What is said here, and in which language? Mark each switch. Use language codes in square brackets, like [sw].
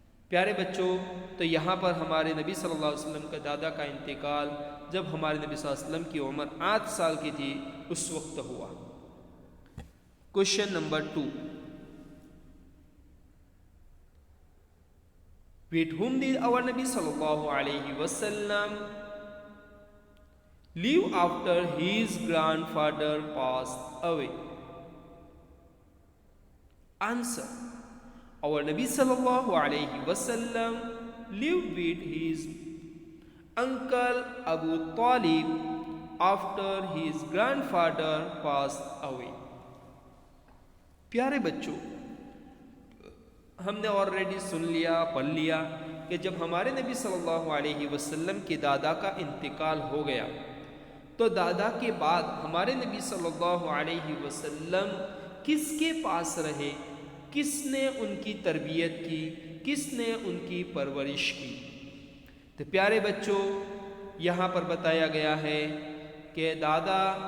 [ur] پیارے بچوں، تو یہاں پر ہمارے نبی صلی اللہ علیہ وسلم کا دادا کا انتقال جب ہمارے نبی صلی اللہ علیہ وسلم کی عمر 8 سال کی تھی اس وقت ہوا۔ Question number 2، [en] with whom did our Nabi sallallahu alayhi wasallam live after his grandfather passed away? Answer: our Nabi sallallahu alayhi wasallam lived with his uncle Abu Talib after his grandfather passed away. [ur] پیارے بچوں، ہم نے already سن لیا، پڑھ لیا کہ جب ہمارے نبی صلی اللہ علیہ وسلم کے دادا کا انتقال ہو گیا تو دادا کے بعد ہمارے نبی صلی اللہ علیہ وسلم کس کے پاس رہے، کس نے ان کی تربیت کی، کس نے ان کی پرورش کی؟ تو پیارے بچوں، یہاں پر بتایا گیا ہے کہ دادا